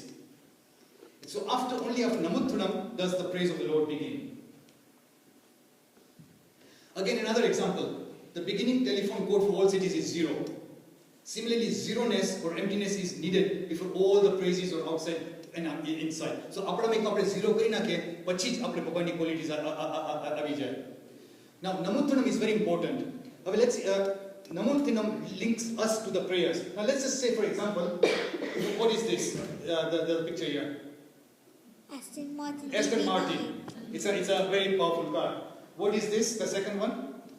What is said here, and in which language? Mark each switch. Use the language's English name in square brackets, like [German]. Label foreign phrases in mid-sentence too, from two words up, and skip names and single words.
[English] So only after Namuthunam does the praise of the Lord begin. Again, another example. The beginning telephone code for all cities is 0. Similarly, zeroness or emptiness is needed before all the praises are outside and inside. [Gujarati] So, આપણા મેક આપણે 0 કરી નાખે, પછી જ આપણે ભગવાનની qualities આવી જાય. [English] Now, Namuthunam is very important. Let's see, Namuthunam links us to the prayers. Now, let's just say, for example, what is this? The picture here. Aston Martin. Aston Martin. It's a very powerful car. What is this? The second one?